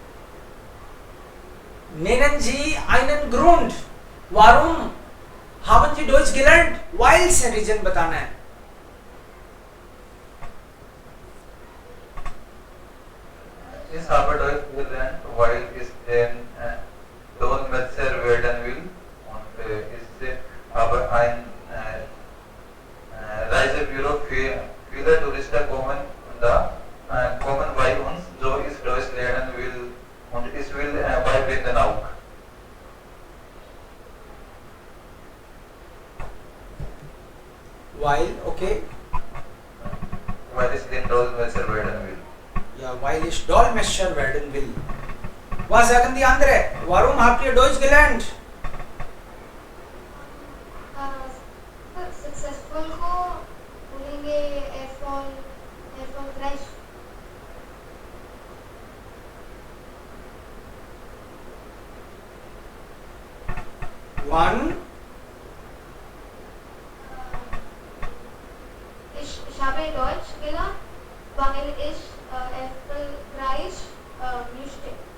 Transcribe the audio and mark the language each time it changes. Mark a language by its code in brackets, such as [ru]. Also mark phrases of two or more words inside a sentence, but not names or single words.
[de] Nennen Sie einen Grund, warum haben Sie Deutsch gelernt? [hi] Weil से रीजन बताना है। [de] Ich habe Deutsch gelernt, weil ich den Dolmetscher werden will und ich habe ein Reisebüro für viele Touristen kommen bei uns, so ich Deutsch lernen will und ich will beibringen auch. Weil, okay. Weil ich den Dolmetscher werden will. Ja, weil ich Dolmetscher werden will. Was sagen die anderen? Warum habt ihr Deutsch gelernt? [hi] सक्सेसफुल को बोलेंगे erfolgreich. [en] One. [de] Ich habe Deutsch gelernt, weil ich erfolgreich möchte.